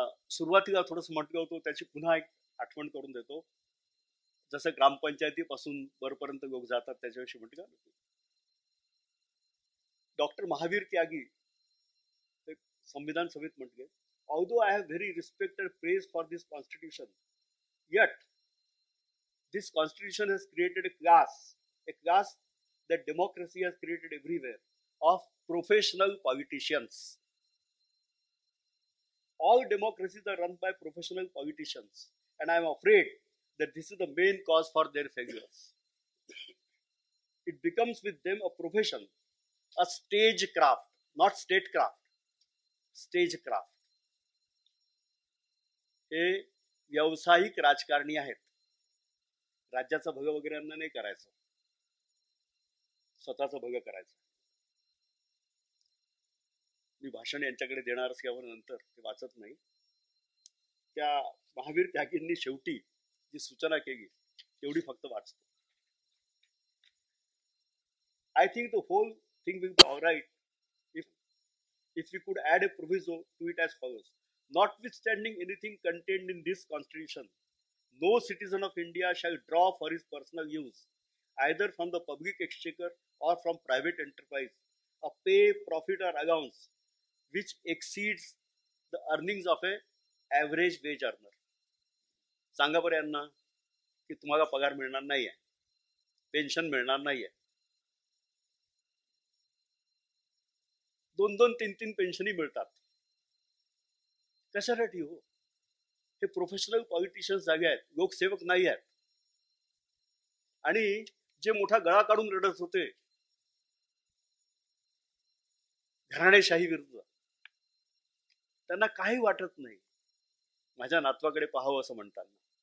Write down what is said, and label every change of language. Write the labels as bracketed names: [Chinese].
[Marathi] सुरुवातीला थोडंसं म्हटलं होतं त्याची पुन्हा एक आठवण करून देतो. जसं ग्रामपंचायतीपासून वरपर्यंत लोक जातात त्याच्याविषयी म्हटलं. डॉक्टर महावीर त्यागी संविधान सभेत म्हटले, [English] although I have very respected praise for this constitution, yet this constitution has created a class that democracy has created everywhere, of professional politicians. All democracies are run by professional politicians, and I am afraid that this is the main cause for their failures. It becomes with them a profession, a stagecraft, not statecraft, stagecraft. [Marathi] हे व्यावसायिक राजकारणी आहेत. राज्याचं भलं वगैरे यांना नाही करायचं, स्वतःचं भलं करायचं. मी भाषण यांच्याकडे देणार असल्यावर नंतर ते वाचत नाही. त्या महावीर त्यागींनी शेवटी जी सूचना केली तेवढी फक्त वाचतो. [English] I think the whole thing will be all right if we could add a proviso to it as follows. Notwithstanding anything contained in this constitution, no citizen of India shall draw for his personal use, either from the public exchequer or from private enterprise, a pay, profit or allowance which exceeds the earnings of a average wage earner. [Marathi] सांगा बरं यांना की तुम्हाला पगार मिळणार नाहीये, pension मिळणार नाहीये. 2-2, 3-3 पेन्शनही मिळतात. कशासाठी हो? हे प्रोफेशनल पॉलिटिशियन्स जागे आहेत, लोकसेवक नाही आहेत. आणि जे मोठा गळा काढून रडत होते घराणेशाही विरुद्ध, त्यांना काही वाटत नाही माझ्या नातवाकडे पाहावं असं म्हणताना.